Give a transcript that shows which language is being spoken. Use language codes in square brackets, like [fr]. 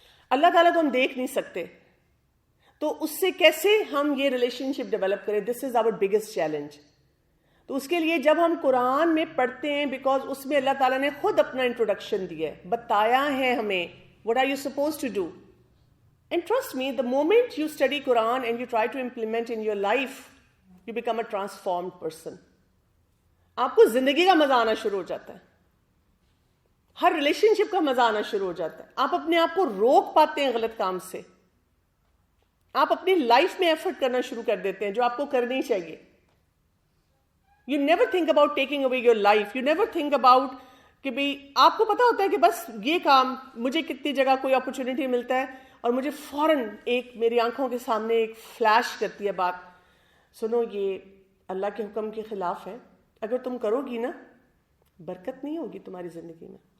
[ur] اللہ تعالیٰ کو ہم دیکھ نہیں سکتے, تو اس سے کیسے ہم یہ ریلیشن شپ ڈیولپ کریں؟ [en] This is our biggest challenge. [ur] تو اس کے لیے جب ہم قرآن میں پڑھتے ہیں, بیکاز اس میں اللہ تعالیٰ نے خود اپنا انٹروڈکشن دیا ہے, بتایا ہے ہمیں [en] what are you supposed to do. And trust me, the moment you study Quran and you try to implement in your life, you become a transformed person. [ur] آپ کو زندگی کا مزہ آنا شروع ہو جاتا ہے, ہر ریلیشن شپ کا مزہ آنا شروع ہو جاتا ہے. آپ اپنے آپ کو روک پاتے ہیں غلط کام سے. آپ اپنی لائف میں ایفرٹ کرنا شروع کر دیتے ہیں جو آپ کو کرنی چاہیے. [en] You never think about taking away your life. You never think about [ur] کہ بھئی آپ کو پتا ہوتا ہے کہ بس یہ کام مجھے کتنی جگہ کوئی اپرچونٹی ملتا ہے اور مجھے فوراً ایک میری آنکھوں کے سامنے ایک فلیش کرتی ہے بات, سنو یہ اللہ کے حکم کے خلاف ہے, اگر تم کرو گی نا برکت نہیں ہوگی تمہاری زندگی میں.